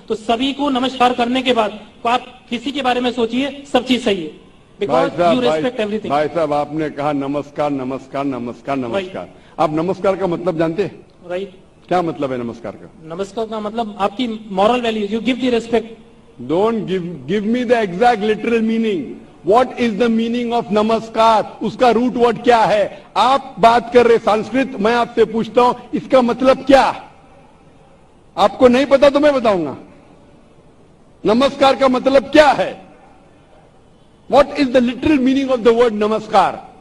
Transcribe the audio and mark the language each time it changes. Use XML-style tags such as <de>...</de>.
<hi>तो सभी को नमस्कार करने के बाद आप किसी के बारे में सोचिए, सब चीज सही है,</hi> <en>Because you respect everything.</en> <hi>भाई साहब, आपने कहा नमस्कार नमस्कार नमस्कार नमस्कार। आप नमस्कार का मतलब जानते हैं?</hi> <en>Right.</en> <hi>क्या मतलब है नमस्कार का? नमस्कार का मतलब आपकी moral values,</hi> <en>You give the respect. Don't give me the exact literal meaning. What is the meaning of namaskar?</en> <hi>उसका रूट वर्ड क्या है? आप बात कर रहे संस्कृत, मैं आपसे पूछता हूं इसका मतलब क्या? आपको नहीं पता तो मैं बताऊंगा। नमस्कार का मतलब क्या है?</hi> <en>What is the literal meaning of the word namaskar?</en>